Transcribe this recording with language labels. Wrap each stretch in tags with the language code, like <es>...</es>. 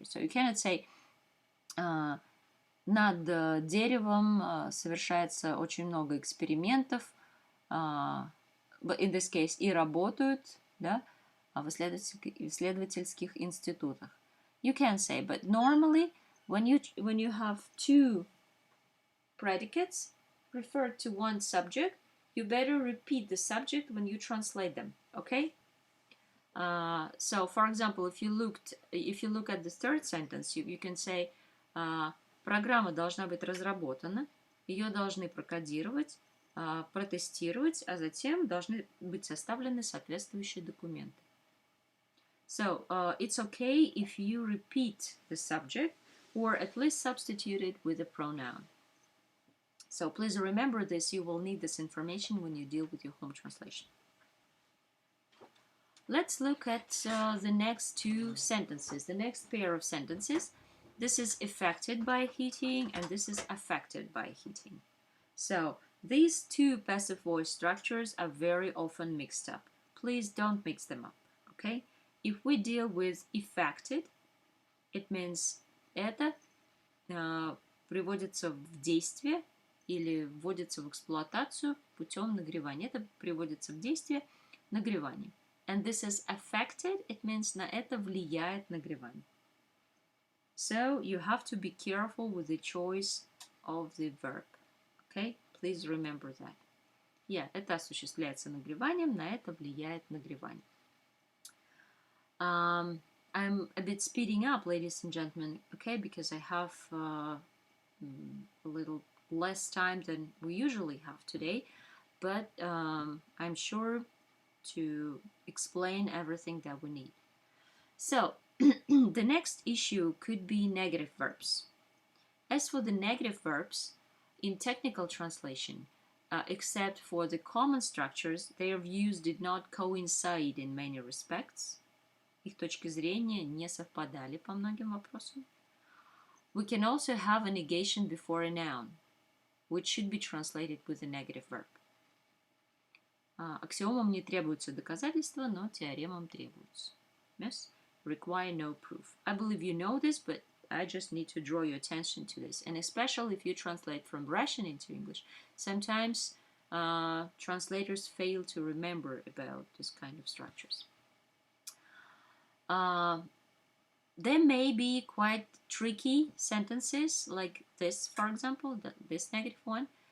<en>So you cannot say</en> <ru>над деревом совершается очень много экспериментов,</ru> <en>but in this case,</en> <ru>и работают, да, в исследовательских институтах.</ru> <en>You can say, but normally, when you have two predicates referred to one subject, you better repeat the subject when you translate them, okay? So, for example, if you look at the third sentence, you can say,</en> <ru>программа должна быть разработана, ее должны прокодировать, протестировать, а затем должны быть составлены соответствующие документы.</ru> <en>So, it's okay if you repeat the subject or at least substitute it with a pronoun. So please remember this, you will need this information when you deal with your home translation. Let's look at the next two sentences, the next pair of sentences. This is affected by heating and this is affected by heating. So these two passive voice structures are very often mixed up. Please don't mix them up, okay? If we deal with affected, it means</en> <ru>это приводится в действие или вводится в эксплуатацию путем нагревания. Это приводится в действие нагреванием.</ru> <en>And this is affected, it means</en> <ru>на это влияет нагревание.</ru> <en>So you have to be careful with the choice of the verb. Okay? Please remember that.</en> <ru>Yeah, это осуществляется нагреванием, на это влияет нагревание.</ru> <en>I'm a bit speeding up, ladies and gentlemen, okay, because I have a little less time than we usually have today, but I'm sure to explain everything that we need. So, the next issue could be negative verbs. As for the negative verbs, in technical translation, except for the common structures, their views did not coincide in many respects.</en> <ru>Их точки зрения не совпадали по многим вопросам.</ru> <en>We can also have a negation before a noun, which should be translated with a negative verb.</en> <ru>Аксиомам не требуются доказательства, но теоремам требуются.</ru> <en>Yes? Require no proof. I believe you know this, but I just need to draw your attention to this. And especially if you translate from Russian into English, sometimes translators fail to remember about this kind of structures. There may be quite tricky sentences like this, for example, this negative one.</en>